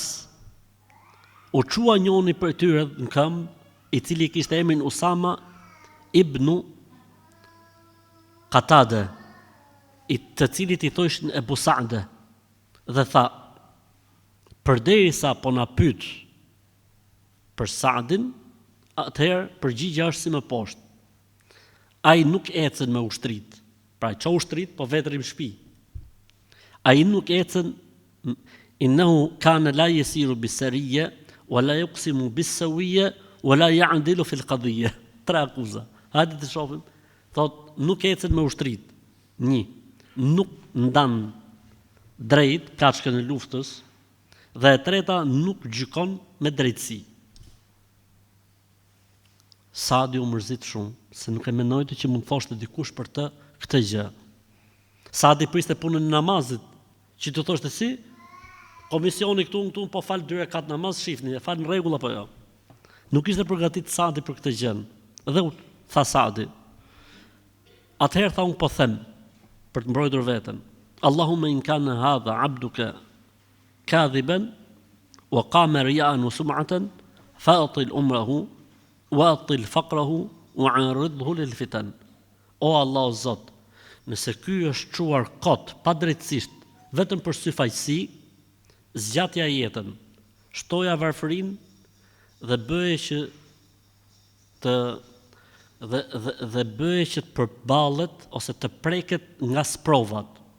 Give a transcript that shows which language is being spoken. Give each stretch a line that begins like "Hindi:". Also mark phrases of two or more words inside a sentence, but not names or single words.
Albanian: U qua njoni për tyre në këmbë, i cili kishte emrin Usama ibn Qatade, i të cilit i thoshin Ebu Sa'de, dhe tha, përderisa po na pyet për Saadin, atëherë përgjigja është si më poshtë. Ai nuk ecën me ushtrit, pra ço ushtrit, po vetëm shtëpi. Ai nuk ecën,
Arabic: إنه كان لا يسير بالسرية ولا يقسم بالسوية ولا يعدل في القضية.
Albanian: Tre akuza. Hajde të shohim. Thot, nuk ecën me ushtrit. 1. Nuk ndan drejt plaçkën e luftës, dhe e treta nuk gjykon me drejtësi. Saadi u mërzit shumë, se nuk e mendojte që mund thoshte dikush për të këtë gjë. Saadi priste punën e namazit, që të thoshte si, komisioni këtu po fal 2 rekat namaz, shifni, e fal në rregull apo jo. Nuk ishte përgatit Saadi për këtë gjë. Dhe u tha Saadi. Atëherë tha unë po them, për të mbrojtur veten.
Arabic: اللهم إن كان هذا عبدك كاذبا وقام رياء وسمعة فأطل عمره وأطل فقره وعرضه للفتن.
Albanian: O Allah o Zot, nëse ky është çuar kot pa drejtësisht vetëm për syfaqësi, zgjatja jetën, shtoja varfërinë dhe bëje që dhe bëje që të përballet ose të preket nga sprovat.